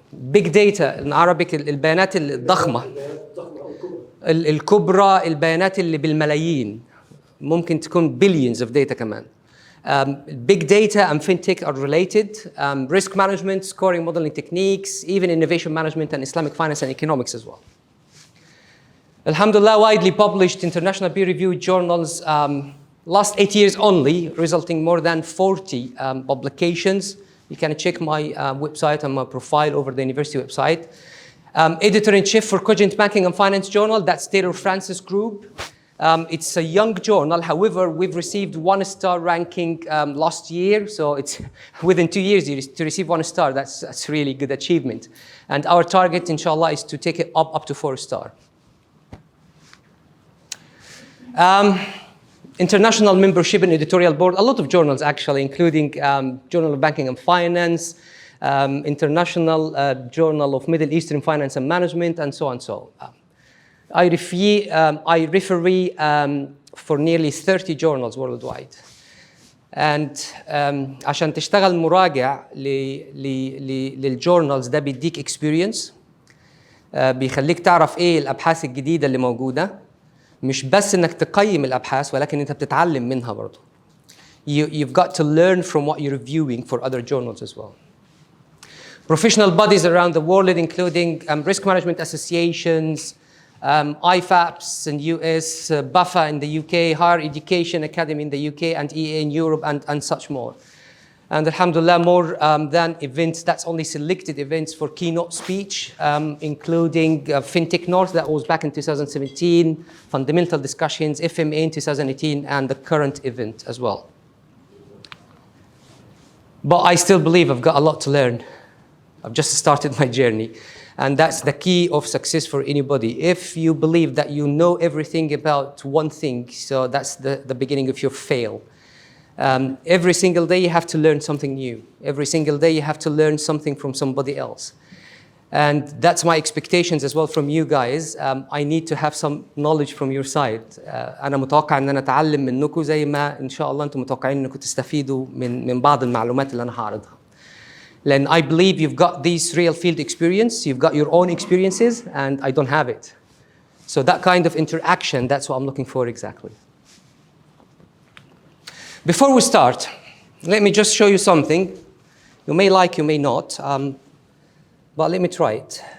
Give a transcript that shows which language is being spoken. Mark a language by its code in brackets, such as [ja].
[en] big data in Arabic [ar] البيانات الضخمة الكبرى البيانات اللي بالملايين ممكن تكون [en] billions of data [ar] كمان. [en] Big data and fintech are related. Risk management, scoring modeling techniques, even innovation management and Islamic finance and economics as well. Alhamdulillah, widely published international peer-reviewed journals last 8 years only, resulting more than 40 publications. You can check my website and my profile over the university website. Editor-in-chief for Cogent Banking and Finance Journal, that's Taylor Francis Group. It's a young journal. However, we've received 1-star ranking last year. So it's within 2 years to receive 1 star. That's really good achievement. And our target, inshallah, is to take it up to 4-star. International membership and editorial board, a lot of journals actually, including Journal of Banking and Finance, International Journal of Middle Eastern Finance and Management, and so on. I referee for nearly 30 journals worldwide. [ar] And عشان تشتغل مراجع للجورنالز ده بيديك experience بيخليك تعرف ايه الابحاث الجديده اللي موجوده مش بس انك تقيم الابحاث ولكن انت بتتعلم منها برضه. [en] You've got to learn from what you're reviewing for other journals as well. Professional bodies around the world, including risk management associations, IFAPS in US, BAFA in the UK, Higher Education Academy in the UK, and EA in Europe, and such more. And alhamdulillah, more than events, that's only selected events for keynote speech, including Fintech North, that was back in 2017, fundamental discussions, FMA in 2018, and the current event as well. But I still believe I've got a lot to learn. I've just started my journey. And that's the key of success for anybody. If you believe that you know everything about one thing, so that's the beginning of your fail. Every single day you have to learn something new. Every single day you have to learn something from somebody else. And that's my expectations as well from you guys. I need to have some knowledge from your side. [ar] أنا متوقع إن أنا أتعلم منكم زي ما إن شاء الله أنتم متوقعين إنكم تستفيدوا من بعض المعلومات اللي أنا هعرضها. [en] Then I believe you've got this real field experience, you've got your own experiences, and I don't have it. So that kind of interaction, that's what I'm looking for exactly. Before we start, let me just show you something. You may like, you may not, but let me try it.